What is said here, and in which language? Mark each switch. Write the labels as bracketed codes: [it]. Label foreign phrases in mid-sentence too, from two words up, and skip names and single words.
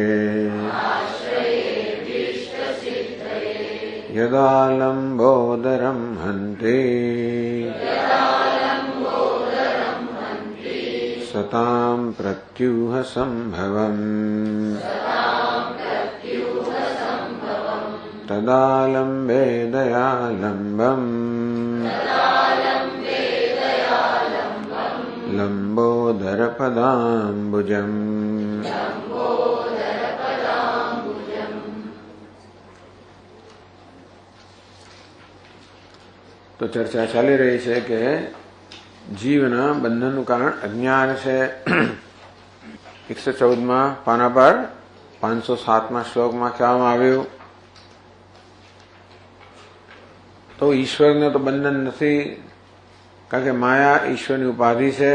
[sa] यदा लम्बोदरं हन्ति सतां प्रत्यूहसम्भवम् तदा लम्बे दयालम्बम् लंबोदरपदाम्बुजम्। [gu] તો ચર્ચા ચાલી રહી છે કે જીવના બંધનનું કારણ અજ્ઞાન છે. 114માં પાના પર 507માં શ્લોકમાં કહેવામાં આવ્યું તો ઈશ્વરને તો બંધન નથી, કારણ કે માયા ઈશ્વરની ઉપાધિ છે.